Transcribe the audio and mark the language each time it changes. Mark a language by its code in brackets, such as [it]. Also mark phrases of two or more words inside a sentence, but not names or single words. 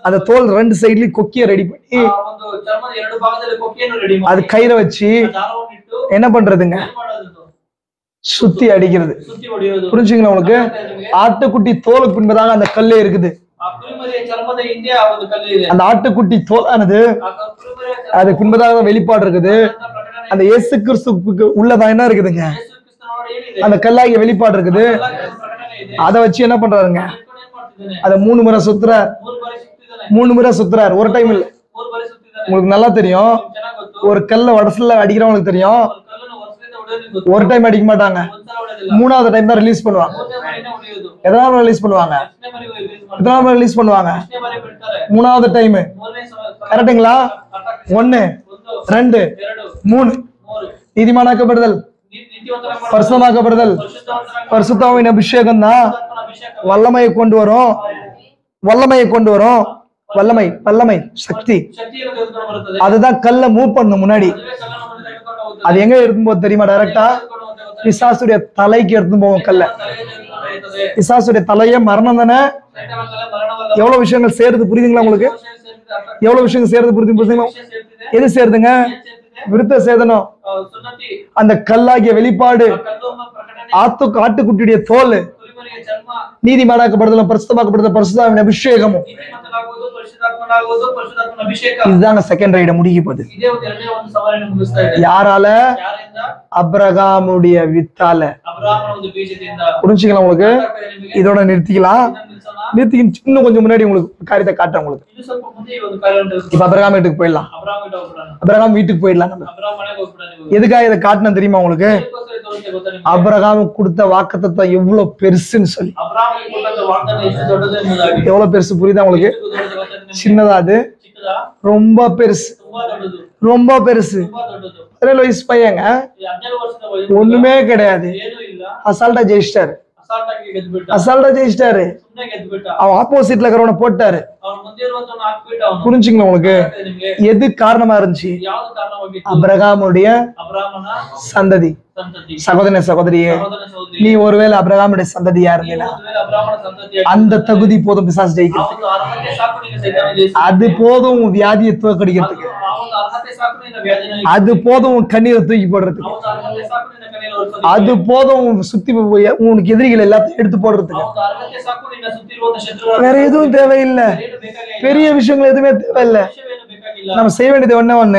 [ta] அந்த தோல் 2 சைட்லயும் கொக்கிய ரெடி பண்ணி [kn] ಆ ಒಂದು ಚರ್ಮದ 2 ಭಾಗದಲ್ಲಿ ಕೊಕ್ಕೆಯನ್ನು ರೆಡಿ [ta] அது [kn] ಮಾಡಿ [ta] கயிறை வச்சு [kn] ಆ ದಾರವನ್ನು ಇಟ್ಟು [ta] என்ன பண்றதுங்க? [kn] ಏನ್ ಮಾಡೋದು? [ta] சுத்தி அடிக்கிறது. [kn] ಸುತ್ತಿ ಹೊಡೆಯೋದು. [ta] புரிஞ்சுங்களா உங்களுக்கு? [kn] ನಿಮಗೆ [ta] ஆட்டுக்குட்டி தோலுக்கு பின்பதாக அந்த கல்லே இருக்குது. [kn] ಆ ಕುರಿಮರಿಯ ಚರ್ಮದ ಹಿಂದೆ ಆ ಒಂದು ಕಲ್ಲು ಇದೆ. [ta] அந்த ஆட்டுக்குட்டி தோலானது [kn] ಆ ಕುರಿಮರಿಯ [ta] அதுக்கு பின்பதாக வெளிப்பாடு இருக்குது. [kn] ಪ್ರಕಟಣೆ [ta] அந்த இயேசு கிறிஸ்துவுக்கு உள்ளதா என்ன இருக்குதுங்க? [kn] ಯೇಸು ಕ್ರಿಸ್ತನೊಳಗೆ ಏನಿದೆ? [ta] அந்த கல்லாகிய வெளிப்பாடு இருக்குது. [kn] ಎಲ್ಲಾಗಿ ಒಂದು ಪ್ರಕಟಣೆ ಇದೆ. [ta] அதை வச்சு என்ன பண்றாருங்க? [kn] ಇಟ್ಕೊಂಡು ಏನ್ ಮಾಡ್ತಿದ್ದಾನೆ? [ta] அதை 3 முறை சுத்துறார். [kn] 3 ಬಾರಿ ಸುತ್ತಿದ್ದಾನೆ. [ta] 3 முறை சுத்துறார், ஒரு டைம் இல்ல. [kn] 3 ಬಾರಿ ಸುತ್ತಿದ್ದಾನೆ. [ta] உங்களுக்கு நல்லா தெரியும். [kn] ಚೆನ್ನಾಗಿ ಗೊತ್ತು. [ta] ஒரு கல்ல வடசல்ல அடிக்கிறவங்களுக்கு தெரியும், [kn] ಒಂದು ಕಲ್ಲನ್ನು ವರ್ಷದಿಂದ ಹೊಡೆಯೋದು ಗೊತ್ತು. [ta] ஒரு டைம் அடிக்க மாட்டாங்க, [kn] ಒಂದ್ಸಲ ಹೊಡೆಯೋದಿಲ್ಲ. [ta] 3வது டைம் தான் ரிலீஸ் பண்ணுவாங்க. [kn] ಮೂರನೇ ಬಾರಿನೇ ಹೊಡೆಯೋದು. [ta] எதனால ரிலீஸ் பண்ணுவாங்க? [kn] ಎಷ್ಟನೇ ಬಾರಿ ರಿಲೀಸ್ ಮಾಡ್ತಾರೆ? [ta] எதனால ரிலீஸ் பண்ணுவாங்க? [kn] ಎಷ್ಟನೇ ಬಾರಿ ಬಿಡ್ತಾರೆ? [ta] 3வது டைம். [kn] ಮೂರನೇ ಸಲ [ta] கரெக்ட்டுங்களா? [kn] ಅರ್ಥ 1 2 3 3 [ta] நீதிமானாக்கப்படுதல், [kn] ನೀತಿವಂತರಾಗಿ [ta] பரிசுத்தமாக்கப்படுதல், [kn] ಪರಿಶುದ್ಧವಂತರಾಗಿ [ta] பரிசுத்தாவின் அபிஷேகம் தான் [kn] ಆತ್ಮನ ಅಭಿಷೇಕ [ta] வல்லமையை கொண்டு வரும். வல்லமையை கொண்டு வரும். வல்லமை சக்தி. [kn] ಶಕ್ತಿಯನ್ನು ತೆಗೆದುಕೊಂಡು ಬರುತ್ತದೆ. [ta] அதுதான் கல்ல மூவ் பண்ணும் முன்னாடி. [kn] ಅದುವೇ ಕಲ್ಲನ್ನು ಮುಂದೆ ತೆಗೆದುಕೊಂಡು ಹೋಗುತ್ತದೆ. [ta] அது எங்க எடுத்துன்னு போகுது தெரியுமா? டைரக்டா [kn] ತೆಗೆದುಕೊಂಡು ಹೋಗುತ್ತೆ ಗೊತ್ತಾ? [ta] பிசாசுடைய தலைக்கு எடுத்துன்னு போவோம் கல்ல. [kn] ತಲೆಗೆ ತೆಗೆದುಕೊಂಡು ಹೋಗುತ್ತದೆ. [ta] பிசாசுடைய தலையே மரணம் தானே. [kn] ಸೈತಾನನ ತಲೆ ಮರಣವಲ್ಲ. [ta] எவ்வளவு விஷயங்கள் சேருது புரியுதுங்களா உங்களுக்கு? [kn] ವಿಷಯ ಸೇರಿದೆ. ಅರ್ಥ [ta] எவ்வளவு விஷயங்கள் சேருது புரியுதுங்களா? [kn] ವಿಷಯ ಸೇರಿದೆ. [ta] எது சேருதுங்க? [kn] ಏನ್ ಸೇರಿದೆ? [ta] விருத்த சேதனம். [kn] ಸುನ್ನತಿ, [ta] அந்த கல்லாகிய வெளிப்பாடு, [kn] ಆ ಕಲ್ಲು ಎಂಬ ಪ್ರಕಟಣೆ, [ta] ஆட்டுக்குட்டியுடைய தோல், [kn] ಕುರಿಮರಿಯ ಚರ್ಮ, [ta] நீதிமானாக்கப்படுதலும் பரிசுத்தமாக்கப்படுதல் பரிசுத்தாவின் அபிஷேகமும். [kn] ನೀತಿವಂತನಾಗುವುದು, ಪರಿಶುದ್ಧಾತ್ಮನಾಗುವುದು, ಪರಿಶುದ್ಧಾತ್ಮನ ಅಭಿಷೇಕ. [ta] இதுதாங்க [en] second rite [ta] முடிக்க போகுது. [kn] ಇದೇ ಒಂದು ಎರಡನೇ ಒಂದು ಸವಾಲಿನ ಮುಗಿಸ್ತಾ ಇದೆ. [ta] யாரால? [kn] ಯಾರಿಂದ? [ta] அபிரகாமுடைய வித்தால. [kn] ಅಬ್ರಹಾಮನ ಒಂದು ಬೀಜದಿಂದ. [ta] புரிஞ்சுக்கலாம் உங்களுக்கு? [kn] ಅರ್ಥಾಗ್ತದೆ ನಿಮಗೆ? [ta] இதோட நிறுத்திக்கலாம். [kn] ಇದನ್ನ ನಿಲ್ಸೋಣ. [ta] நிறுத்திக்கு இன்னும் கொஞ்சம் முன்னாடி உங்களுக்கு ஒரு காரியத்தை காட்டுறேன் உங்களுக்கு. [kn] ಇದು ಸ್ವಲ್ಪ ಮುಂದೆ ಈ ಒಂದು ಕಾರ್ಯವನ್ನು [ta] இப்ப அபிரகாம் வீட்டுக்கு போயிடலாம். [kn] ಅಬ್ರಹಾಮ ಬಿಟ್ಟು ಹೋಗ್ಬಿಡೋಣ. [ta] அபிரகாம் வீட்டுக்கு போயிடலாம் நம்ம. [kn] ಅಬ್ರಹಾಮ ಮನೆಗೆ ಹೋಗ್ಬಿಡೋಣ ನೀವು. [ta] எதுக்காக இதை காட்டணும் தெரியுமா உங்களுக்கு? [kn] ಏನಕ್ಕೋಸ್ಕರ ಇದು ತೋರಿಸ್ತೆ ಗೊತ್ತಾ ನಿಮಗೆ? [ta] அபிரகாமுக்கு கொடுத்த வாக்குத்தத்தம் எவ்வளவு பெருசுன்னு சொல்லி. [kn] ಅಬ್ರಹಾಮನಿಗೆ ಕೊಟ್ಟಂತ ವಾಗ್ದಾನ ಎಷ್ಟು ದೊಡ್ಡದು ಎಂಬುದಾಗಿ. [ta] எவ்வளவு பெருசு புரியுதா உங்களுக்கு? [kn] ಎಷ್ಟು ದೊಡ್ಡದು ಗೊತ್ತಾ ನಿಮಗೆ? [ta] சின்னதா அது? [kn] ಚಿಕ್ಕದಾ? [ta] ரொம்ப பெருசு, [kn] ತುಂಬಾ ದೊಡ್ಡದು. [ta] ரொம்ப பெருசு. [kn] ತುಂಬಾ ದೊಡ್ಡದು. [ta] 17 வயசு பையங்க, [kn] ಈ 17 ವರ್ಷದ ವಯಸ್ಸು [ta] ஒண்ணுமே கிடையாது, [kn] ಏನೂ ಇಲ್ಲ. [ta] அசால்ட்டா ஜெயிச்சிட்டாரு. [kn] ಅಸಾಲ್ಟಾಗಿ ಆಗಿ ಗೆದ್ಬಿಟ್ಟ. [ta] அசால்ட்டா ஜெயிச்சிட்டாரு. [kn] ಸುಮ್ಮನೆ ಗೆದ್ಬಿಟ್ಟ. [ta] அவன் ஆப்போசிட்ல இருக்கிறவனை போட்டாரு. [kn] ಅವನ ಮುಂದೆ ಇರುವಂತವನ ಹಾಕ್ಬಿಟ್ಟ ಅವನು. [ta] புரிஞ்சுங்களா உங்களுக்கு? [kn] ನಿಮಗೆ [ta] எது காரணமா இருந்துச்சு? [kn] ಯಾವುದು ಕಾರಣವಾಗಿತ್ತು? [ta] அபிரகாமுடைய [kn] ಅಬ್ರಾಮನ [ta] சந்ததி. [kn] ಸಂತತಿ. [ta] சகோதரனே சகோதரியே, [kn] ಸಹೋದರ ಸಹೋದರಿ, [ta] நீ ஒருவேளை அபிரகாமுடைய சந்ததியா இருந்தீனா [kn] ಅಬ್ರಾಮನ ಸಂತತಿಯಾಗಿ [ta] அந்த தகுதி போதும் பிசாசு ஜெயிக்கிறதுக்கு. [kn] ಅವನು ಅರ್ಹತೆ ಸಾಕು ನಿನ್ನ ಸೈತಾನ ಜಯಿಸಿ. [ta] அது போதும் உன் வியாதியை தோற்கடிக்கிறதுக்கு. [kn] ಅವನ ಅರ್ಹತೆ ಸಾಕು ನಿನ್ನ ವ್ಯಾಧಿನ. [ta] அது போதும் உன் கண்ணீரை தூக்கி போடுறதுக்கு. [kn] ಅವನ ಅರ್ಹತೆ ಸಾಕು ನಿನ್ನ ಕಣ್ಣೀರ ಒರೆಸೋದಕ್ಕೆ. [ta] அது போதும் உன் சுத்தி உனக்கு எதிரிகள் எல்லாத்தையும் எடுத்து போடுறதுக்கு. [kn] ಅವನ ಅರ್ಹತೆ ಸಾಕು ನಿನ್ನ ಸುತ್ತಿರುವಂತ ಶತ್ರುಗಳ. [ta] வேற எதுவும் தேவையில்லை. [kn] ಏನು ಬೇಕಾಗಿಲ್ಲ. [ta] பெரிய விஷயங்கள் எதுவுமே தேவையில்லை. [kn] ವಿಷಯವೇನು ಬೇಕಾಗಿಲ್ಲ. [ta] நம்ம செய்ய வேண்டியது ஒண்ணே ஒண்ணு,